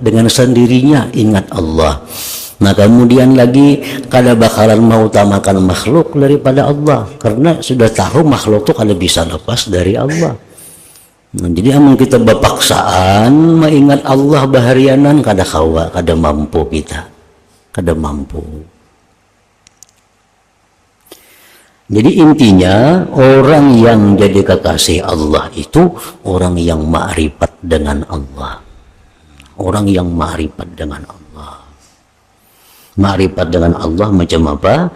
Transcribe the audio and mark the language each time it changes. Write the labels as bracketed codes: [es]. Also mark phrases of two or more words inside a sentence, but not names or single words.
[bjn] Dengan sendirinya ingat Allah. Nah kemudian lagi kada bakalan mengutamakan makhluk daripada Allah, karena sudah tahu makhluk itu kada bisa lepas dari Allah. Nah, jadi amun kita berpaksaan mengingat Allah baharianan kada kawa, kada mampu kita, kada mampu. [id] Jadi intinya orang yang jadi kekasih Allah itu orang yang ma'rifat dengan Allah, orang yang ma'rifat dengan Allah. Ma'rifat dengan Allah macam apa?